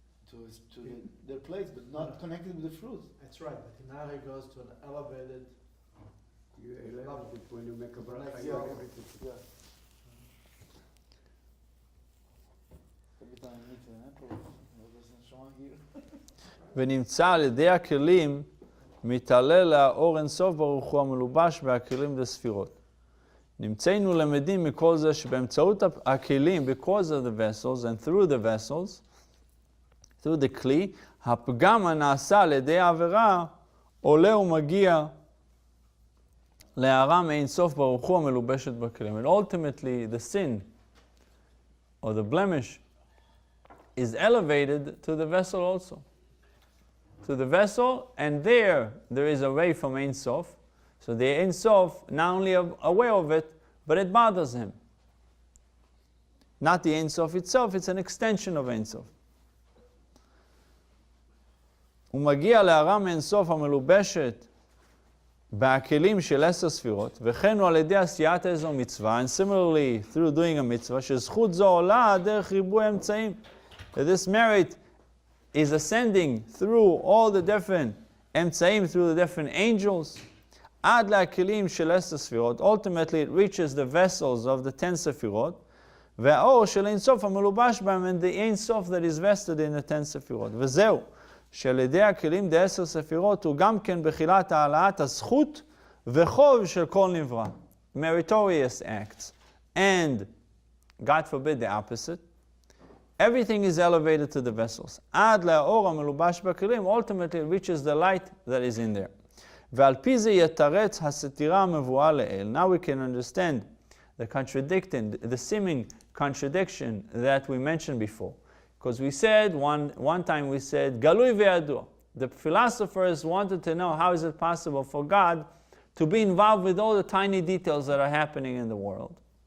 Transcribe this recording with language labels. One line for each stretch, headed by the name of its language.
English: To their place, but not connected with the fruit. That's right, but now he goes to an elevated. You elevate it when you make a bracha. Next You level. elevate it. Yeah. Every time I meet an emperor, there's no here.
Hebrew: ונמצא על ידי הכלים מתעלה לאור אינסוף ברוך הוא המלובש בהכלים לספירות. נמצאנו למדים מכל זה שבאמצעות הכלים,
English: because of the vessels and through the
Hebrew: vessels, through the כלי, הפגם הנעשה על ידי העבירה עולה ומגיע להערה מאין סוף ברוך הוא המלובשת בכלים.
English: And ultimately the sin or the blemish is elevated to the vessel also. To the vessel, and there is a way from Ein Sof. So the Ein Sof, not only aware of it, but it bothers him. Not the Ein Sof itself, it's an extension of Ein Sof.
Hebrew: הוא מגיע להערה מאין סוף המלובשת בהכלים של 10 ספירות, וכן הוא על ידי עשיית איזו מצווה,
English: and similarly through doing a mitzvah,
Hebrew: שזכות זו עולה דרך ריבוי האמצעים.
English: That this merit is ascending through all the different אמצעים, through the different angels,
Hebrew: עד להכלים של 10 ספירות.
English: Ultimately it reaches the vessels of the 10 ספירות,
Hebrew: והאור של אין סוף המלובש בהם,
English: and the אין סוף that is vested in the 10 ספירות.
Hebrew: וזהו, שעל ידי הכלים ד10 ספירות הוא גם כן בחילת העלאת הזכות וחוב של כל נברא.
English: Meritorious acts. And, God forbid the opposite, everything is elevated to the vessels.
Hebrew: עד לאור המלובש בכלים,
English: ultimately it reaches the light that is in there.
Hebrew: ועל פי זה יתרץ הסתירה המבואה לאל.
English: Now we can understand the seeming contradiction that we mentioned before. Because we said, one time we said, Galui ve'adu. The philosophers wanted to know how is it possible for God to be involved with all the tiny details that are happening in the world.